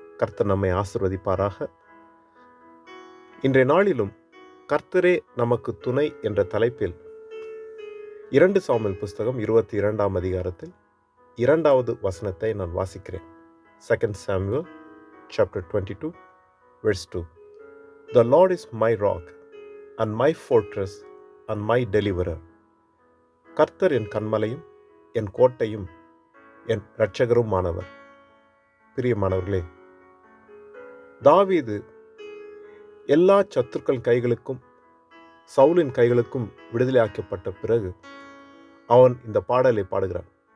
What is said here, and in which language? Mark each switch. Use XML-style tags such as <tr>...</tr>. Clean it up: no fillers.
<ta>கர்த்தர் நம்மை ஆசீர்வதிப்பாராக. இன்றைய நாளிலும் கர்த்தரே நமக்கு துணை என்ற தலைப்பில் 2 சாமுவேல் புஸ்தகம் 22ஆம் அதிகாரத்தில் 2வது வசனத்தை நான் வாசிக்கிறேன்.</ta> <en>2 Samuel chapter 22 verse 2. The Lord is my rock and my fortress and my deliverer.</en> <ta>கர்த்தர் என் கன்மலையும் என் கோட்டையும் என் இரட்சகருமானவர். பிரியமானவர்களே, தாவீது எல்லா சத்துருக்கள் கைகளுக்கும் சவுலின் கைகளுக்கும் விடுதலையாக்கப்பட்ட பிறகு அவன் இந்த பாடலை பாடுகிறான்.</ta>